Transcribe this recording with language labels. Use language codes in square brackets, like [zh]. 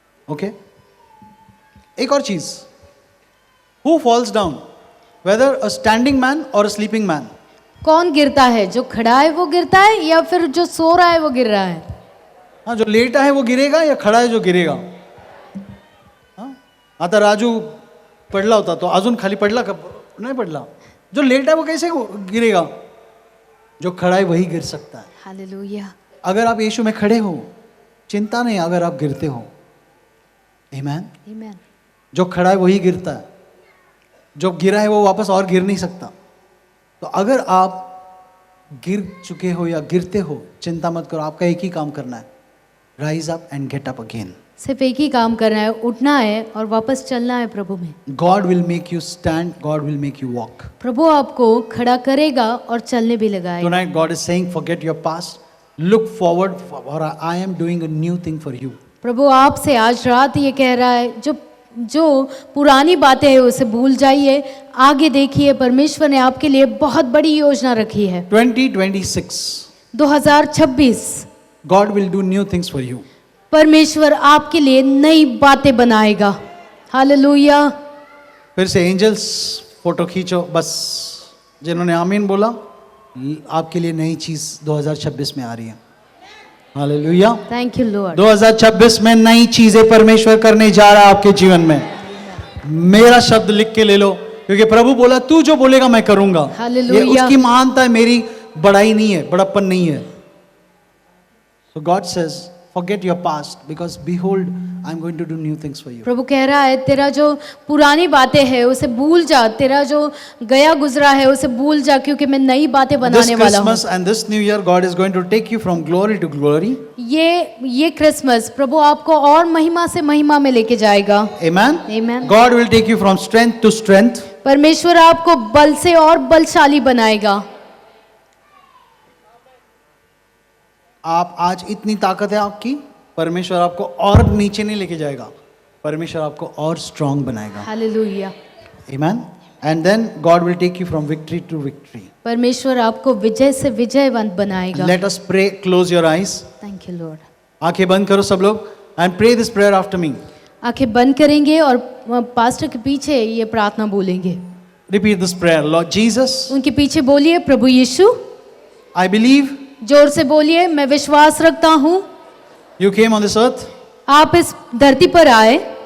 [en] okay, [hi] एक और चीज, [en] Who falls down, whether a standing man और a sleeping man? [hi] कौन गिरता है? जो खड़ा है वो गिरता है, या फिर जो सो रहा है वो गिर रहा है? हाँ, जो लेटा है वो गिरेगा, या खड़ा है जो गिरेगा? [mr] आता राजू पडला होता तो अजून खाली पडला का? नहीं पडला। [hi] जो लेटा है वो कैसे गिरेगा? जो खड़ा है वही गिर सकता है। हालेलुया। अगर आप यीशु में खड़े हो, चिंता नहीं अगर आप गिरते हो। आमीन। आमीन। जो खड़ा है वही गिरता है, जो गिरा है वो वापस और गिर नहीं सकता। तो अगर आप गिर चुके हो या गिरते हो, चिंता मत करो, आपका एक ही काम करना है, [en] Rise up and get up again. [hi] सिर्फ एक ही काम करना है, उठना है और वापस चलना है प्रभु में। [en] God will make you stand, God will make you walk. [hi] प्रभु आपको खड़ा करेगा और चलने भी लगाएगा। [en] Tonight God is saying, forget your past, look forward, for I am doing a new thing for you. [hi] प्रभु आपसे आज रात ये कह रहा है, जो जो पुरानी बातें हैं उसे भूल जाइए, आगे देखिए, परमेश्वर ने आपके लिए बहुत बड़ी योजना रखी है। [en] 2026, 2026 God will do new things for you. [hi] परमेश्वर आपके लिए नई बातें बनाएगा। हालेलुया। फिर से एंजल्स फोटो खींचो, बस जिन्होंने आमीन बोला, आपके लिए नई चीज 2026 में आ रही है। हालेलुया। [en] Thank you Lord. [hi] 2026 में नई चीजें परमेश्वर करने जा रहा है आपके जीवन में। मेरा शब्द लिख के ले लो, क्योंकि प्रभु बोला तू जो बोलेगा मैं करूंगा। हालेलुया। ये उसकी महानता है, मेरी बड़ाई नहीं है, बड़प्पन नहीं है। [en] So God says, forget your past because behold, I'm going to do new things for you. [hi] प्रभु कह रहा है तेरा जो पुरानी बातें हैं उसे भूल जा, तेरा जो गया गुजरा है उसे भूल जा, क्योंकि मैं नई बातें [en] This [hi] बनाने वाला हूँ। [en] Christmas and this New Year, God is going to take you from glory to glory. [hi] ये क्रिसमस प्रभु आपको और महिमा से महिमा में लेके जाएगा। [en] Amen. Amen. God will take you from strength to strength. [hi] परमेश्वर आपको बल से और बलशाली बनाएगा। आप आज इतनी ताकत है आपकी, परमेश्वर आपको और नीचे नहीं लेके जाएगा, परमेश्वर आपको और स्ट्रांग बनाएगा। Hallelujah. [en] Amen. And then God will take you from victory to victory. [hi] परमेश्वर आपको विजय से विजयवंत बनाएगा। [en] Let us pray. Close your eyes. Thank you Lord. [hi] आंखें बंद करो सब लोग [en] and pray this prayer after me. [hi] आंखें बंद करेंगे और पास्टर के पीछे ये प्रार्थना बोलेंगे। [en] Repeat this prayer. Lord Jesus, [hi] उनके पीछे बोलिए, प्रभु यीशु, [en] I believe [hi] जोर से बोलिए, मैं विश्वास रखता हूँ [en] you came on this earth, [hi] आप इस धरती पर आए,